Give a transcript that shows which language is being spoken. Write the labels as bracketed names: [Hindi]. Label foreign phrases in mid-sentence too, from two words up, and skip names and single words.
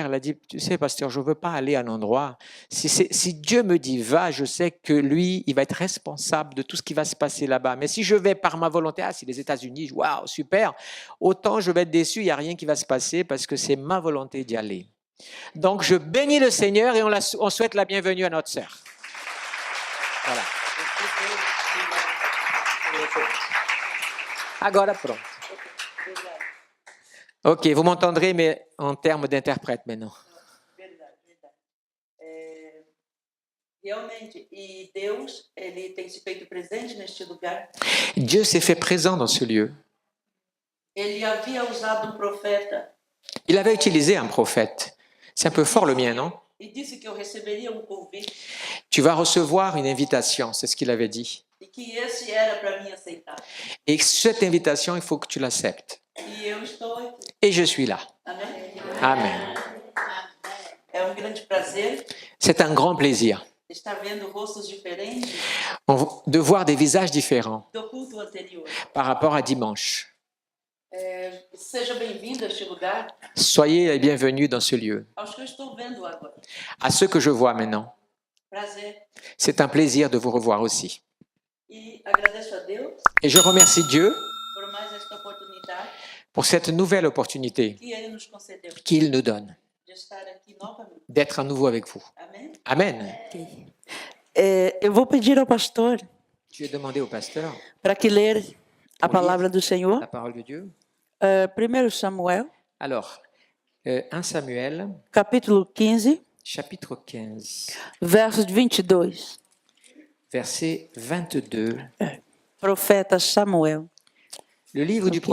[French] Elle a dit, tu sais, pasteur, je ne veux pas aller à un endroit. Si Dieu me dit va, je sais que lui, il va être responsable de tout ce qui va se passer là-bas. Mais si je vais par ma volonté, c'est les États-Unis, waouh, super, autant je vais être déçu, il n'y a rien qui va se passer parce que c'est ma volonté d'y aller. Donc, je bénis le Seigneur et on souhaite la bienvenue à notre sœur. Voilà. [Portuguese] Agora pronto. [French] Ok, vous m'entendrez, mais en termes d'interprète maintenant. [Portuguese] Realmente, e Deus, ele tem se feito presente neste lugar. [French] Dieu s'est fait présent dans ce lieu. [Portuguese] Ele havia usado profeta. [French] Il avait utilisé un prophète. C'est un peu fort le mien, non? [Portuguese] E disse que eu receberia convite. [French] Tu vas recevoir une invitation, c'est ce qu'il avait dit. [Portuguese] E que esse era para mim aceitar. [French] Et cette invitation, il faut que tu l'acceptes. [Portuguese] E eu estou aqui. [French] Et je suis là. [Portuguese] Amen. [French] Amen. [Portuguese] É grande prazer. [French] C'est un grand plaisir. [Portuguese] Estar vendo rostos diferentes. [French] De voir des visages différents. [Portuguese] Do culto anterior. [French] Par rapport à dimanche. [Portuguese] Seja bem-vindo a este lugar. [French] Soyez les bienvenus dans ce lieu. [Portuguese] Aos que eu estou vendo agora. [French] À ceux que je vois maintenant. [Portuguese] Prazer. [French] C'est un plaisir de vous revoir aussi. [Portuguese] E agradeço a Deus. [French] Et je remercie Dieu [Portuguese] por mais esta oportunidade [French] pour cette nouvelle opportunité [Portuguese] que ele nos concedeu. [French] qu'il nous donne [Portuguese] De estar aqui novamente. [French] d'être à nouveau avec vous. [Portuguese] Amen. [French] Amen. [Portuguese] Eu vou pedir ao pastor [French] Tu as demandé au pasteur [Portuguese] para que ler a [French] Pour [Portuguese] palavra do Senhor. [French] la parole de Dieu. [Portuguese] 1 Samuel, [French] Alors, 1 Samuel, [Portuguese] capítulo 15, [French] chapitre 15, [Portuguese] versos 22. [French] verset 22. [Portuguese] Profeta Samuel. [French] Le livre du